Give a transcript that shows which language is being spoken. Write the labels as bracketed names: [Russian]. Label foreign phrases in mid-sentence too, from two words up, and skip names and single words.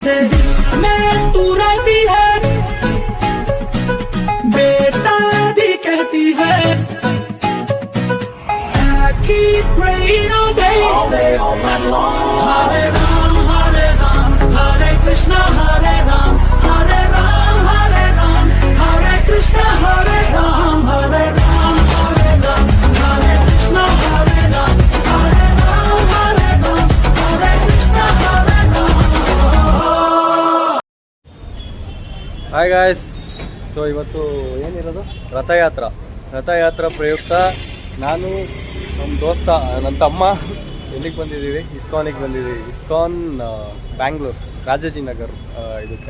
[Hindi] मैं तू रहती है बेटा भी कहती है [English] I keep praying all day all night long Hare Ram Hare Krishna Hare Ram Hare Krishna Hare Ram Hare Krishna Hare Ram Hare Krishna Hare Ram Hi guys. [Kannada] ಸೊ ಇವತ್ತು ಏನಿರೋದು ರಥಯಾತ್ರಾ ಪ್ರಯುಕ್ತ ನಾನು ನಮ್ಮ ದೋಸ್ತ ನನ್ನ ತಮ್ಮ ಎಲ್ಲಿಗೆ ಬಂದಿದ್ದೀವಿ, ಇಸ್ಕಾನಿಗೆ ಬಂದಿದ್ದೀವಿ. ಇಸ್ಕಾನ್ ಬ್ಯಾಂಗ್ಳೂರ್ ರಾಜಾಜಿನಗರ್ ಇದಕ್ಕೆ.